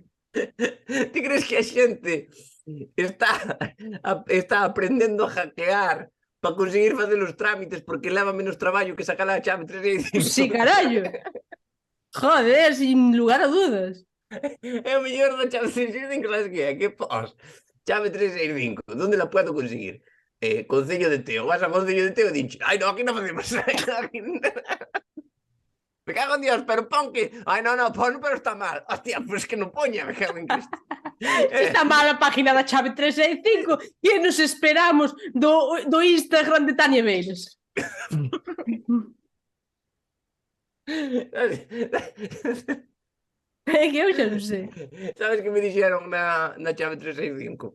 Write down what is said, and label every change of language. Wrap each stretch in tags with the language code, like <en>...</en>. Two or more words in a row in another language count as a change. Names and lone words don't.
<gl>Ti crees que a xente está aprendendo a hackear para conseguir facer os trámites porque leva menos traballo que sacar a chave 365?</gl> <es>Sí, carallo. Joder, sin lugar a dudas.</es> <gl>É o mellor da chave 365, sabes que é? Que pos? Chave 365,</gl> <es>¿dónde la puedo conseguir? Concello de Teo. Vas a Concello de Teo y dices, ay, no, aquí no facemos. Me cago en Dios, pero pon que... Ay, no, pon, pero está mal. Hostia, pues que no poña, me cago en Cristo.</es> <gl>Está mal a página da chave 365 e nos esperamos do Instagram de Tania Beiras. É que eu xa non sei. Sabes que me dixeron na chave 365?</gl>